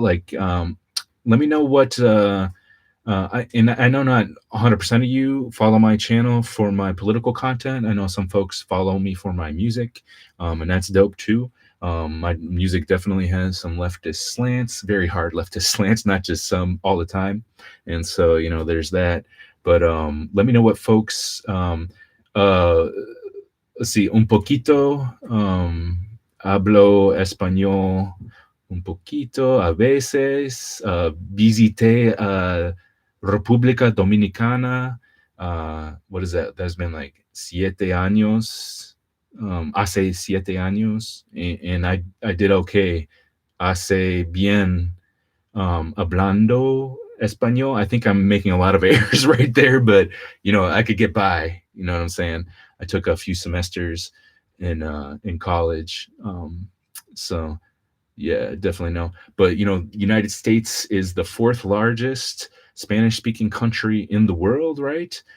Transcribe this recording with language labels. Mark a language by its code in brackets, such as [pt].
[en] Like, let me know what. I know not 100% of you follow my channel for my political content. I know some folks follow me for my music, and that's dope too. My music definitely has some leftist slants, very hard leftist slants, not just some all the time. And so, there's that. But let me know what folks. Uh, let's see, [es] un poquito. Hablo español un poquito a veces. Visité [en] República Dominicana. What is that? That's been like 7 [es] años. Hace 7 años, [en] and I did okay. [es] Hace bien, hablando español. [en] I think I'm making a lot of errors right there, but I could get by. You know what I'm saying? I took a few semesters in college, so yeah, definitely no. But United States is the fourth largest Spanish speaking country in the world, right?